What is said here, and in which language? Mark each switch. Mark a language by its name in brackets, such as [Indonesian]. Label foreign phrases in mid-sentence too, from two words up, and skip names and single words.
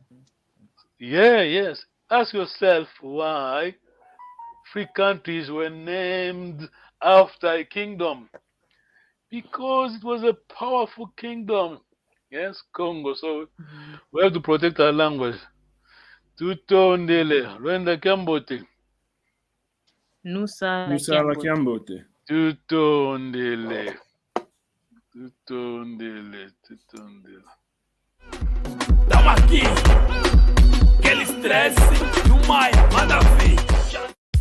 [English] Yes. Ask yourself why 3 countries were named after a kingdom. Because it was a powerful kingdom. Yes, Congo. So we have to protect our language. [Kongo] Tutondele, Rwanda Kambote. Nusa la Kiambote. Tutondele. [Portuguese] Tamo aqui, aquele estresse do Maia, manda ver.